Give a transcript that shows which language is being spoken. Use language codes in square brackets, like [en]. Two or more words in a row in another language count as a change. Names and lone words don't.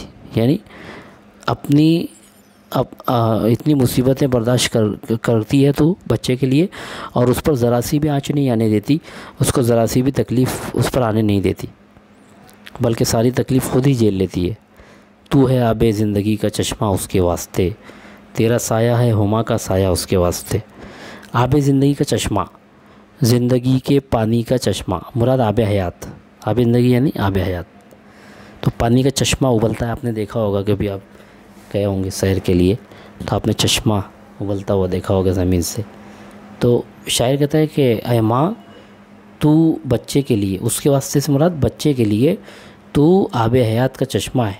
[ur] یعنی اتنی مصیبتیں برداشت کرتی ہے تو بچے کے لیے، اور اس پر ذرا سی بھی آنچ نہیں آنے دیتی، اس کو ذرا سی بھی تکلیف اس پر آنے نہیں دیتی، بلکہ ساری تکلیف خود ہی جھیل لیتی ہے. تو ہے آب زندگی کا چشمہ اس کے واسطے، تیرا سایہ ہے ہما کا سایہ اس کے واسطے. آب زندگی کا چشمہ، زندگی کے پانی کا چشمہ، مراد آب حیات. آب زندگی یعنی آب حیات. تو پانی کا چشمہ ابلتا ہے، آپ نے دیکھا ہوگا کہ بھی آپ گئے ہوں گے سیر کے لیے تو آپ نے چشمہ ابلتا ہوا دیکھا ہوگا زمین سے. تو شاعر کہتا ہے کہ اے ماں تو بچے کے لیے، اس کے واسطے سے مراد بچے کے لیے تو آب حیات کا چشمہ ہے.